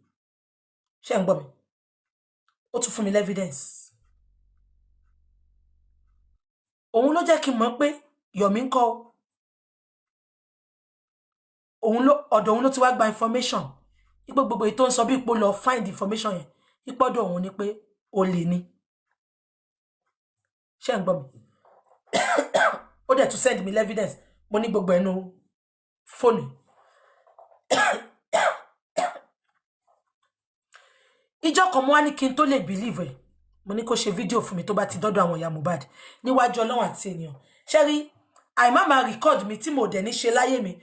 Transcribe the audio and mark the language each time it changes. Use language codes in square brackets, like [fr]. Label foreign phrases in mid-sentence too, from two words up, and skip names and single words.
[yo] Ṣé ń gbọ́ mi? Ó tún fún mi evidence. Òun ló jẹ́ kí n mọ̀ pé Yomi ńkọ́. Ọ̀dọ̀ òun ló ti wá gba information. Ipò gbogbo èyí tó ń sọ bí ipò lọ find information yẹn. Ipò ọ̀dọ̀ òun ni pé ó lè ní. Ṣé ń gbọ́ mi? Ó dẹ̀ tún [en] send me evidence. [yo] Mo ní gbogbo ẹnu fóònù. Ìjọ́ kan mo wá ní kí n tó lè believe ẹ̀. Mo ní kó ṣe fídíò fún mi tó bá ti dọ́dọ̀ àwọn ìyá Mohbad níwájú Ọlọ́run àti ènìyàn. Ṣé rí àìmá máa record mi tí mo dẹ̀ ní ṣe láyé mi.